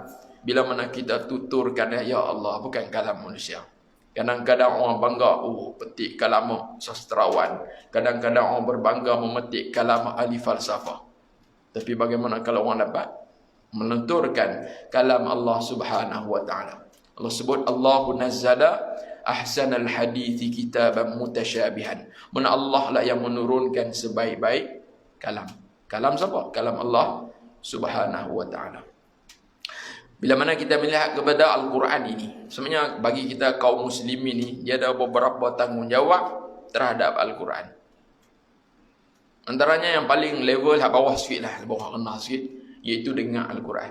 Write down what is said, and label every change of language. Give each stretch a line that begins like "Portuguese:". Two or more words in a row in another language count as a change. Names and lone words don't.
Malay: Bila mana kita tuturkan,
Arabic: يا الله,
Malay: bukan kalam manusia. Kadang-kadang orang bangga, petik kalam sastrawan. Kadang-kadang orang berbangga memetik kalam ahli falsafah. Tapi bagaimana kalau orang dapat menuturkan kalam
Arabic: الله سبحانه وتعالى?
Malay: Allah sebut,
Arabic: الله نزل أحسن الحديث كتابا متشابها.
Malay: Mana Allah lah yang menurunkan sebaik-baik kalam. Kalam siapa? Kalam
Arabic: الله سبحانه وتعالى.
Malay: Bila mana kita melihat kepada Al-Quran ini, sebenarnya bagi kita kaum muslimin ini, dia ada beberapa tanggungjawab terhadap Al-Quran. Antaranya yang paling level bawah sikit lah, bawah rendah sikit, iaitu dengar Al-Quran.